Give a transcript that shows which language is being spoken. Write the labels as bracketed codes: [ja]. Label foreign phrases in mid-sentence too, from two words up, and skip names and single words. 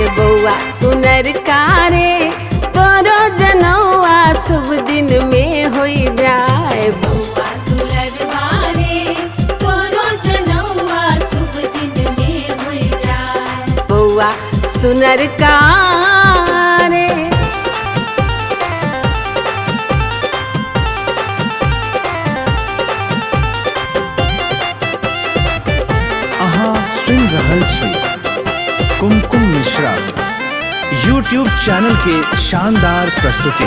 [mai] बउआ सुनर का रे तोरो जनौआ शुभ दिन में होई जाए। बउआ दुलरुआ रे तोरो जनौआ शुभ दिन में होई जाए। बउआ सुनर का रे सुन रहल छी कुमकुम मिश्रा [en] YouTube channel [mai] के शानदार प्रस्तुति।